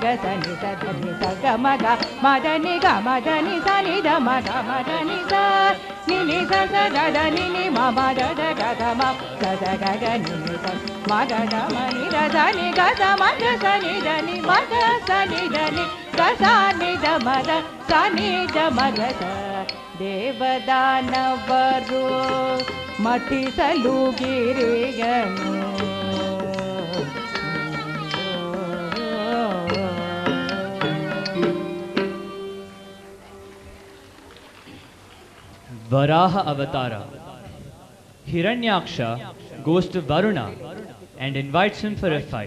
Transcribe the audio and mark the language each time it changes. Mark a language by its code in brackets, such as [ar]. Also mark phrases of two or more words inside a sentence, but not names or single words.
[kn] ಸನಿ ಸನಿ ಸಗ ಮಗ ಮದನಿ ಗ ಮದನಿ ಸನಿ ದ ಮಗ ಮದನಿ ಸ ನಿನಿ ಸ ಸ ಗದ ನಿನಿ ಮ ಮದ ದ ಗದ ಮ ಸ ಸ ಗಗ ನಿನಿ ಸ ಮಗ ದ ಮನಿ ದ ಸನಿ ಗದ ಮಗ ಸನಿ ದ ನಿ ಮಗ ಸನಿ ದ ನಿ ಗ ಸನಿ ದ ಮದ ಸನಿ ದ ಮಗ ಸ ದೇವದಾನವರು ಮತಿಸಲು ಗಿರಿಯನು [en] Varaha Avatara. Hiranyaksha goes to Varuna and invites him for a fight.